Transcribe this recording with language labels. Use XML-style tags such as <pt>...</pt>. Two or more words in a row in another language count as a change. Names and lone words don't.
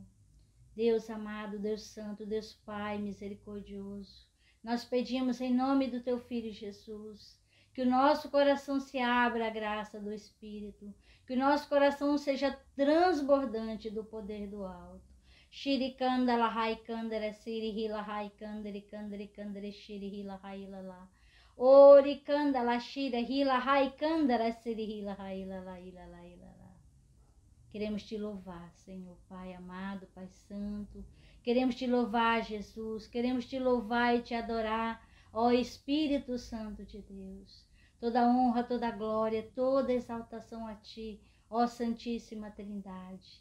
<pt>Deus amado, Deus santo, Deus Pai misericordioso, nós pedimos em nome do teu Filho Jesus, que o nosso coração se abra à graça do Espírito, que o nosso coração seja transbordante do poder do alto. Shirikandala haikandara sirihila haikandari kandari kandari shirihila hailala. Orikandala shirihila haikandara sirihila hailala ilala ilala. Queremos te louvar, Senhor Pai amado, Pai Santo. Queremos te louvar, Jesus. Queremos te louvar e te adorar, ó Espírito Santo de Deus. Toda honra, toda glória, toda exaltação a ti, ó Santíssima Trindade.</pt>